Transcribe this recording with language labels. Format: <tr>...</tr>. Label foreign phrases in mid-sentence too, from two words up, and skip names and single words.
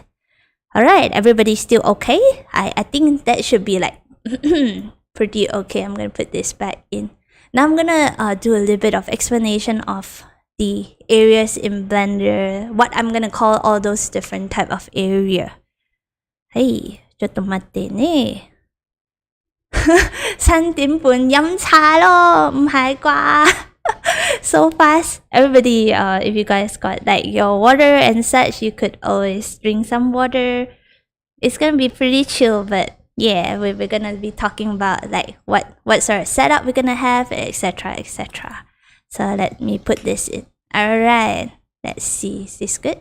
<en>Alright, everybody still okay? I think that should be like pretty okay. I'm going to put this back in. Now I'm going to do a little bit of explanation of the areas in Blender. What I'm going to call all those different type of area.</en> <yue>Hey,</yue> <ja>ちょっと待ってね。</ja> <yue>3 點半飲茶咯，唔係啩？</yue> <en>So fast. Everybody, if you guys got like your water and such, you could always drink some water. It's gonna be pretty chill, but yeah, we're gonna be talking about like what sort of setup we're gonna have, etc. So let me put this in. Alright, let's see. Is this good?</en>